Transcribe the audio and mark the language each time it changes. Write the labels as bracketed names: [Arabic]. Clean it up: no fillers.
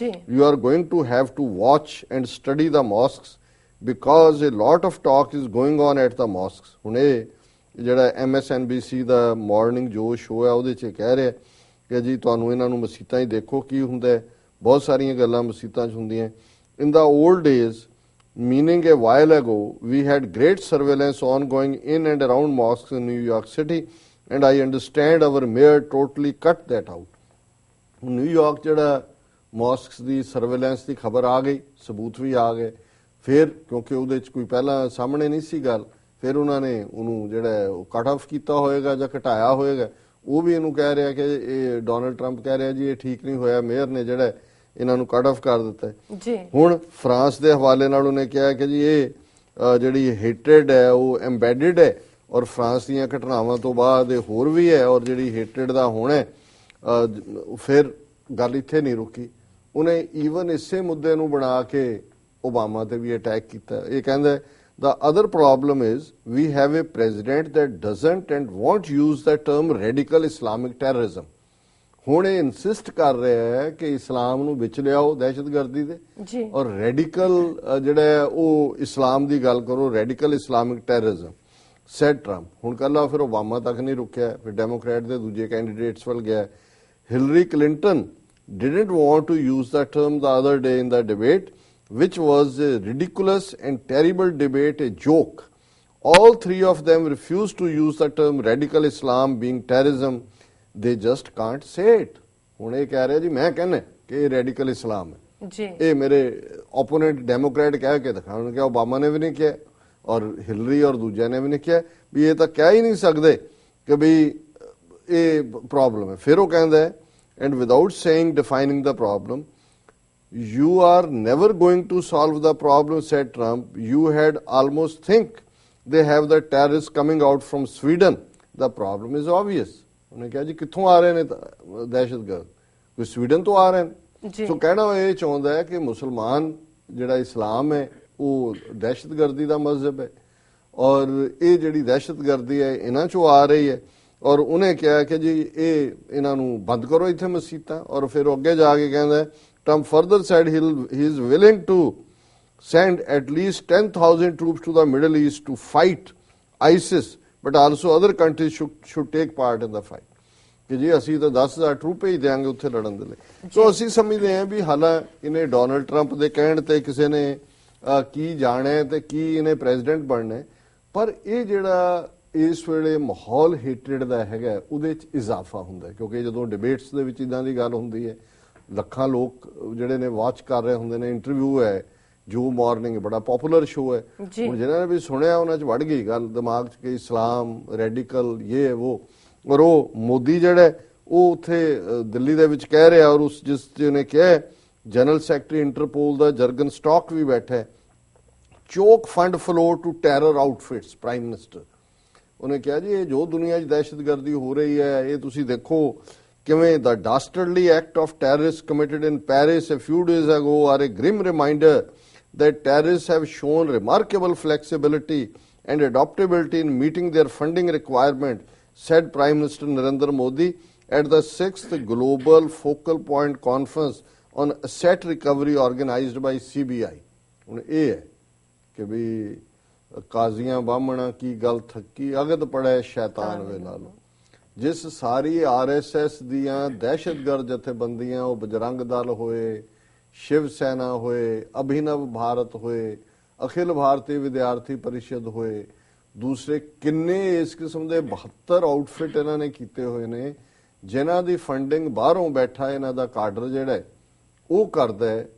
[English] You are going to have to watch and study the mosques because a lot of talk is going on at the mosques. [Punjabi] ਹੁਣ ਇਹ ਜਿਹੜਾ MSNBC ਦਾ morning ਜੋ show ਹੈ ਉਹਦੇ 'ਚ ਕਹਿ ਰਿਹਾ ਕਿ ਜੀ ਤੁਹਾਨੂੰ ਇਹਨਾਂ ਨੂੰ ਮਸੀਤਾਂ ਹੀ ਦੇਖੋ ਕੀ ਹੁੰਦਾ ਹੈ, ਬਹੁਤ ਸਾਰੀਆਂ ਗੱਲਾਂ ਮਸੀਤਾਂ 'ਚ ਹੁੰਦੀਆਂ। [English] In the old days, meaning a while ago, we had great surveillance ongoing in and around mosques in New York City, and I understand our mayor totally cut that out. [Punjabi] New York ਜਿਹੜਾ ਮੌਸਕਸ ਦੀ ਸਰਵੇਲੈਂਸ ਦੀ ਖਬਰ ਆ ਗਈ, ਸਬੂਤ ਵੀ ਆ ਗਏ, ਫਿਰ ਕਿਉਂਕਿ ਉਹਦੇ 'ਚ ਕੋਈ ਪਹਿਲਾਂ ਸਾਹਮਣੇ ਨਹੀਂ ਸੀ ਗੱਲ, ਫਿਰ ਉਹਨਾਂ ਨੇ ਉਹਨੂੰ ਜਿਹੜਾ ਉਹ ਕੱਟ ਆਫ ਕੀਤਾ ਹੋਏਗਾ ਜਾਂ ਘਟਾਇਆ ਹੋਏਗਾ। ਉਹ ਵੀ ਇਹਨੂੰ ਕਹਿ ਰਿਹਾ ਕਿ ਇਹ ਡੋਨਲਡ ਟਰੰਪ ਕਹਿ ਰਿਹਾ ਜੀ ਇਹ ਠੀਕ ਨਹੀਂ ਹੋਇਆ, ਮੇਅਰ ਨੇ ਜਿਹੜਾ ਇਹਨਾਂ ਨੂੰ ਕੱਟ ਆਫ ਕਰ ਦਿੱਤਾ ਜੀ। ਹੁਣ ਫਰਾਂਸ ਦੇ ਹਵਾਲੇ ਨਾਲ ਉਹਨੇ ਕਿਹਾ ਕਿ ਜੀ ਇਹ ਜਿਹੜੀ ਹੇਟਰਡ ਹੈ ਉਹ ਐਮਬੈਡਡ ਹੈ, ਔਰ ਫਰਾਂਸ ਦੀਆਂ ਘਟਨਾਵਾਂ ਤੋਂ ਬਾਅਦ ਇਹ ਹੋਰ ਵੀ ਹੈ, ਔਰ ਜਿਹੜੀ ਹੇਟਰਡ ਦਾ ਹੋਣਾ ਫਿਰ ਗੱਲ ਇੱਥੇ ਨਹੀਂ ਰੁਕੀ। ਉਹਨੇ ਈਵਨ ਇਸੇ ਮੁੱਦੇ ਨੂੰ ਬਣਾ ਕੇ ਓਬਾਮਾ ਤੇ ਵੀ ਅਟੈਕ ਕੀਤਾ। ਇਹ ਕਹਿੰਦਾ [English] the other problem is we have a president that doesn't and won't use the term radical Islamic terrorism. [Punjabi] ਹੁਣ ਇਹ ਇਨਸਿਸਟ ਕਰ ਰਿਹਾ ਹੈ ਕਿ ਇਸਲਾਮ ਨੂੰ ਵਿੱਚ ਲਿਆਓ ਦਹਿਸ਼ਤਗਰਦੀ ਦੇ, ਔਰ ਰੈਡੀਕਲ ਜਿਹੜਾ ਉਹ ਇਸਲਾਮ ਦੀ ਗੱਲ ਕਰੋ, radical Islamic terrorism [English] Said Trump. [Punjabi] ਹੁਣ ਕੱਲਾ ਫਿਰ ਓਬਾਮਾ ਤੱਕ ਨਹੀਂ ਰੁਕਿਆ, ਫਿਰ ਡੈਮੋਕ੍ਰੈਟ ਦੇ ਦੂਜੇ ਕੈਂਡੀਡੇਟਸ ਵੱਲ ਗਿਆ। [English] Hillary Clinton didn't want to use the term the other day in the debate, which was a ridiculous and terrible debate, a joke. All three of them refused to use the term radical Islam being terrorism. They just can't say it. [Punjabi] ਹੁਣ ਇਹ ਕਹਿ ਰਿਹਾ ਜੀ ਮੈਂ ਕਹਿੰਦਾ ਕਿ ਇਹ radical ਇਸਲਾਮ ਹੈ, ਇਹ ਮੇਰੇ ਓਪੋਨੈਂਟ ਡੈਮੋਕ੍ਰੈਟ ਕਹਿ ਕੇ ਦਿਖਾਉਣ ਕਿ ਓਬਾਮਾ ਨੇ ਵੀ ਨਹੀਂ ਕਿਹਾ ਔਰ ਹਿਲਰੀ ਔਰ ਦੂਜਿਆਂ ਨੇ ਵੀ ਨਹੀਂ ਕਿਹਾ ਵੀ ਇਹ ਤਾਂ ਕਹਿ ਹੀ ਨਹੀਂ ਸਕਦੇ ਕਿ ਵੀ ਇਹ ਪ੍ਰੋਬਲਮ ਹੈ। ਫਿਰ ਉਹ ਕਹਿੰਦਾ ਹੈ [English] and without saying, defining the problem, you are never going to solve the problem, said Trump. You had almost think they have the terrorists coming out from Sweden. The problem is obvious. [Punjabi] ਉਹਨੇ ਕਿਹਾ ਜੀ ਕਿੱਥੋਂ ਆ ਰਹੇ ਨੇ ਦਹਿਸ਼ਤਗਰਦ, ਕੋਈ Sweden ਤੋਂ ਆ ਰਹੇ ਨੇ। ਸੋ ਕਹਿਣਾ ਇਹ ਚਾਹੁੰਦਾ ਹੈ ਕਿ ਮੁਸਲਮਾਨ ਜਿਹੜਾ ਇਸਲਾਮ ਹੈ ਉਹ ਦਹਿਸ਼ਤਗਰਦੀ ਦਾ ਮਜ਼ਹਬ ਹੈ, ਔਰ ਇਹ ਜਿਹੜੀ ਦਹਿਸ਼ਤਗਰਦੀ ਹੈ ਇਹਨਾਂ ਚੋਂ ਆ ਰਹੀ ਹੈ। ਔਰ ਉਹਨੇ ਕਿਹਾ ਕਿ ਜੀ ਇਹ ਇਹਨਾਂ ਨੂੰ ਬੰਦ ਕਰੋ ਇੱਥੇ ਮਸੀਤਾਂ। ਔਰ ਫਿਰ ਉਹ ਅੱਗੇ ਜਾ ਕੇ ਕਹਿੰਦਾ [English] Trump further said he is willing to send at least 10,000 troops to the Middle East to fight ISIS, but also other countries should take part in the fight. [Punjabi] ਕਿ ਜੀ ਅਸੀਂ ਤਾਂ 10,000 ਟਰੂਪ ਭੇਜ ਦਿਆਂਗੇ ਉੱਥੇ ਲੜਨ ਦੇ ਲਈ। ਸੋ ਅਸੀਂ ਸਮਝਦੇ ਹਾਂ ਵੀ ਹਾਲਾਂ ਇਹਨੇ ਡੋਨਲਡ ਟਰੰਪ ਦੇ ਕਹਿਣ ਤੇ ਕਿਸੇ ਨੇ ਕੀ ਜਾਣਿਆ ਤੇ ਕੀ ਇਹਨੇ ਪ੍ਰੈਜ਼ੀਡੈਂਟ ਬਣਨਾ, ਪਰ ਇਹ ਜਿਹੜਾ ਇਸ ਵੇਲੇ ਮਾਹੌਲ ਹੇਟਰੇਡ ਦਾ ਹੈਗਾ ਉਹਦੇ 'ਚ ਇਜ਼ਾਫਾ ਹੁੰਦਾ, ਕਿਉਂਕਿ ਜਦੋਂ ਡਿਬੇਟਸ ਦੇ ਵਿੱਚ ਇਦਾਂ ਦੀ ਗੱਲ ਹੁੰਦੀ ਹੈ, ਲੱਖਾਂ ਲੋਕ ਜਿਹੜੇ ਨੇ ਵਾਚ ਕਰ ਰਹੇ ਹੁੰਦੇ ਨੇ। ਇੰਟਰਵਿਊ ਹੈ ਜੋ ਮਾਰਨਿੰਗ ਬੜਾ ਪਪੂਲਰ ਸ਼ੋ ਹੈ, ਹੁਣ ਜਿਹਨਾਂ ਨੇ ਵੀ ਸੁਣਿਆ ਉਹਨਾਂ 'ਚ ਵੜ ਗਈ ਗੱਲ ਦਿਮਾਗ 'ਚ ਕਿ ਇਸਲਾਮ ਰੈਡੀਕਲ ਇਹ ਉਹ। ਔਰ ਉਹ ਮੋਦੀ ਜਿਹੜਾ ਉਹ ਉੱਥੇ ਦਿੱਲੀ ਦੇ ਵਿੱਚ ਕਹਿ ਰਿਹਾ, ਔਰ ਉਸ ਜਿਸ ਜਿਹਨੇ ਕਿਹਾ ਜਨਰਲ ਸੈਕਟਰੀ ਇੰਟਰਪੋਲ ਦਾ ਜਰਗਨ ਸਟਾਕ ਵੀ ਬੈਠਾ, [English] choke fund flow to terror outfits [Punjabi] prime minister. ਉਹਨੇ ਕਿਹਾ ਜੀ ਇਹ ਜੋ ਦੁਨੀਆ 'ਚ ਦਹਿਸ਼ਤਗਰਦੀ ਹੋ ਰਹੀ ਹੈ ਇਹ ਤੁਸੀਂ ਦੇਖੋ ਕਿਵੇਂ [English] the dastardly act of terrorists committed in Paris a few days ago are a grim reminder that terrorists have shown remarkable flexibility and adaptability in meeting their funding requirement, said Prime Minister Narendra Modi at the 6th Global Focal Point Conference on Asset Recovery organized by CBI. [Punjabi] ਹੁਣ ਇਹ ਹੈ ਕਿ ਵੀ ਕਾਜ਼ੀਆਂ ਬਾਹਮਣਾ ਕੀ ਗੱਲ ਥੱਕੀ ਅਗਦ ਪੜੈ ਸ਼ੈਤਾਨ ਵੇ ਲਾਲੋ। ਜਿਸ ਸਾਰੀ RSS ਦੀਆਂ ਦਹਿਸ਼ਤਗਰਦ ਜਥੇਬੰਦੀਆਂ, ਉਹ ਬਜਰੰਗ ਦਲ ਹੋਏ, ਸ਼ਿਵ ਸੈਨਾ ਹੋਏ, ਅਭਿਨਵ ਭਾਰਤ ਹੋਏ, ਅਖਿਲ ਭਾਰਤੀ ਵਿਦਿਆਰਥੀ ਪਰਿਸ਼ਦ ਹੋਏ, ਦੂਸਰੇ ਕਿੰਨੇ ਇਸ ਕਿਸਮ ਦੇ 72 ਆਊਟਫਿਟ ਇਹਨਾਂ ਨੇ ਕੀਤੇ ਹੋਏ ਨੇ, ਜਿਨ੍ਹਾਂ ਦੀ ਫੰਡਿੰਗ ਬਾਹਰੋਂ ਬੈਠਾ ਇਹਨਾਂ ਦਾ ਕਾਡਰ ਜਿਹੜਾ ਉਹ ਕਰਦਾ ਹੈ।